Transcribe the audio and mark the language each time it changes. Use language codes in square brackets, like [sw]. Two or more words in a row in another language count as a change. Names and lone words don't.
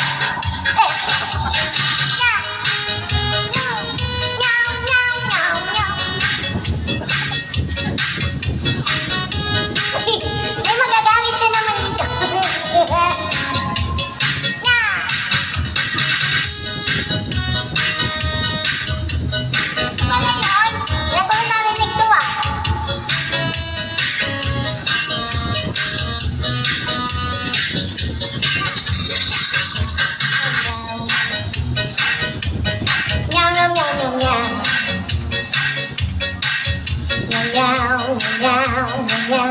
[tl] May magagamit na naman dito. Wala yun. Wala ko narinig to ah. Meow, meow, meow, meow, meow. Meow, meow, meow, meow.